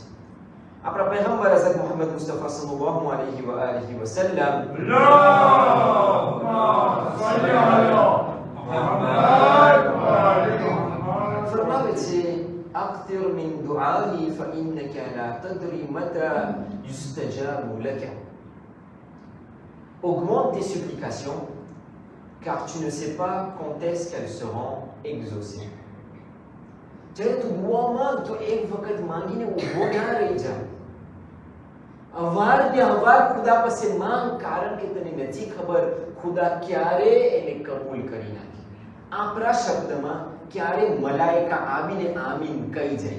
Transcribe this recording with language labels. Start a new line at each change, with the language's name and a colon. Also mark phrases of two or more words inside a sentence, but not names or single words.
Gujarati: આપણા પૈગંબર હઝરત મુહમ્મદ મુસ્તફા
Arabic: صلى الله عليه وآله وسلم اللهم صل على محمد وآل محمد
Gujarati: ફરમાવે છે,
Arabic: أكثر من الدعاء فإنك لا تدري متى يستجاب لك.
French: Augmente tes supplications, car tu ne sais pas quand est-ce qu'elles seront exaucées.
Gujarati: જ્યારે તું દુઆ માંગ તો એક વખત માંગીને ઊભો ના રહી જા. અવાર ખુદા પાસે માંગ, કારણ કે તને નથી ખબર ખુદા ક્યારે એને કબૂલ કરી નાખે. આપણા શબ્દમાં ક્યારે મલાઈકા આવીને આમીન કહી જાય.